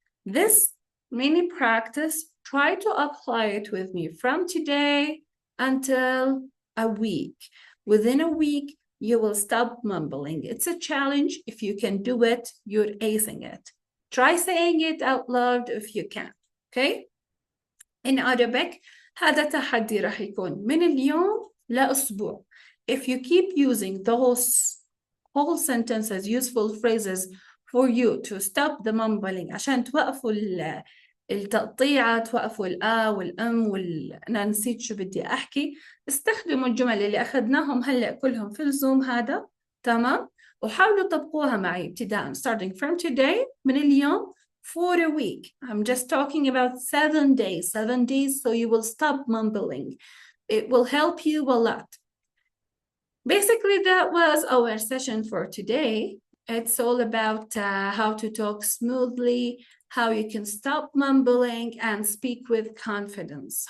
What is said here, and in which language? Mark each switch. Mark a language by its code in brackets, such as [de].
[en] This mini practice, try to apply it with me from today until a week. Within a week, you will stop mumbling. It's a challenge. If you can do it, you're acing it. Try saying it out loud if you can. Okay? In Arabic, [ar] هذا تحدي راح يكون من اليوم لأسبوع. [en] If you keep using those whole sentences, useful phrases for you to stop the mumbling [ar] عشان توقفوا التقطيعة، توقفوا والأم أنا نسيت شو بدي أحكي، استخدموا الجمل اللي أخذناهم هلأ كلهم في الزوم هذا، تمام؟ وحاولوا تطبقوها معي ابتداء [en] starting from today [ar] من اليوم [en] for a week. I'm just talking about 7 days, 7 days, so you will stop mumbling. It will help you a lot. Basically, that was our session for today. It's all about how to talk smoothly, how you can stop mumbling and speak with confidence.